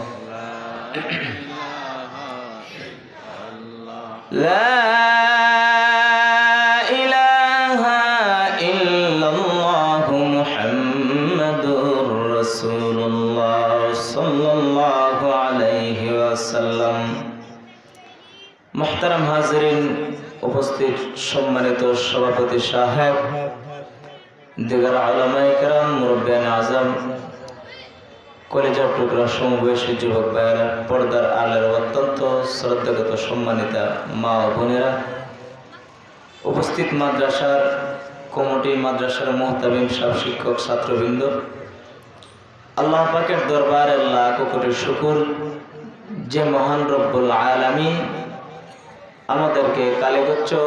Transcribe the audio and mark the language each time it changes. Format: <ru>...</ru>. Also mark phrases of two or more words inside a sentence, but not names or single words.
<ar>لا الہ الا اللہ محمد رسول اللہ صلی اللہ علیہ وسلم</ar> <bn>محترم হাজিরিন উপস্থিত সম্মানিত সভাপতি সাহেব দিগার উলামায়ে কেরাম মুরব্বিয়ানে আযম কলেজার টুকরা সমবয়সী যুবক ভাইয়েরা পর্দার আলের অত্যন্ত শ্রদ্ধাগত সম্মানিতা মা ও বোনেরা উপস্থিত মাদ্রাসার কমিটি মাদ্রাসার মুহতামিম সাহেব শিক্ষক ছাত্রবৃন্দ আল্লাহ পাকের দরবারে লাখ কোটি শুকর যে মহান রব্বুল আলামিন আমাদেরকে কালীগঞ্জ</bn>